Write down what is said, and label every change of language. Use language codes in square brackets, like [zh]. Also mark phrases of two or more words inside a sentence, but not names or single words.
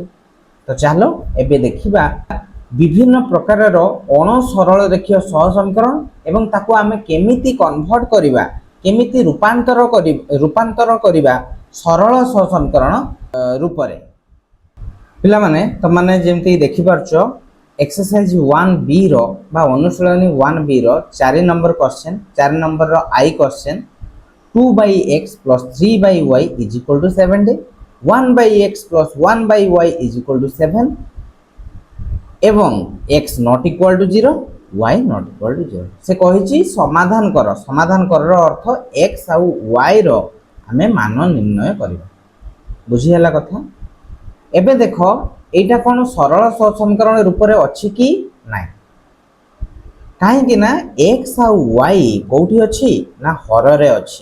[or] ତ ଚାଲ ଏବେ ଦେଖିବା ବିଭିନ୍ନ ପ୍ରକାର ର ଅଣ ସରଳ ରେଖୀୟ ସହ ସମୀକରଣ ଏବଂ ତାକୁ ଆମେ କେମିତି କନଭର୍ଟ କରିବା କେମିତି ରୂପାନ୍ତର କରିବା ସରଳ ସହ ସମୀକରଣ ରୂପ ରେ। ପିଲା ମାନେ ତ ମାନେ ଯେମିତି ଦେଖି ପାରୁଛ ଏକ୍ସରସାଇଜ 1b ର ବା ଅନୁଶୀଳନୀ 1b ର 4 ନମ୍ବର କ୍ୱେଶ୍ଚନ 4 ନମ୍ବର ର ଆଇ କ୍ୱେଶ୍ଚନ 2/x + 3/y = 70 1/x + 1/y = 7 ଏବଂ x ≠ 0 y ≠ 0 ସେ କହୁଛି ସମାଧାନ କର। ସମାଧାନ କର ର ଅର୍ଥ x ଆଉ y ର ଆମେ ମାନ ନିର୍ଣ୍ଣୟ କରିବା। ବୁଝି ହେଲା କଥା। ଏବେ ଦେଖ ଏଟା କୋଉ ସରଳ ସହ ସମୀକରଣ ରୂପ ରେ ଅଛି କି ନାହିଁ। କାହିଁକି ନା x ଆଉ y କେଉଁଠି ଅଛି ନା ହର ରେ ଅଛି।